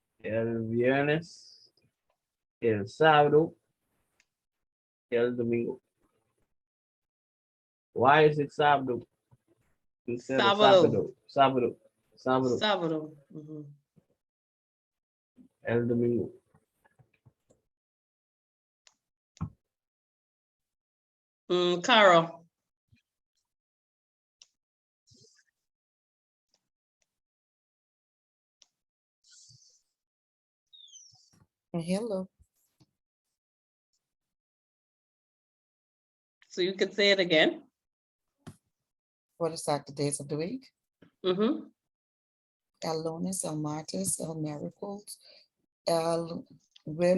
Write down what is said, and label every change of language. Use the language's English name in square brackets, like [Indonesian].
[Spanish] el viernes, el sábado, el domingo. [English] Why is it sábado instead of [Spanish] sábado, sábado? Sábado, sábado. Mhm. el domingo. [English] Carol, Hello. so you could say it again. What is that, the days of the week? Mhm. [Spanish] El lunes, el martes, el miércoles, el jueves,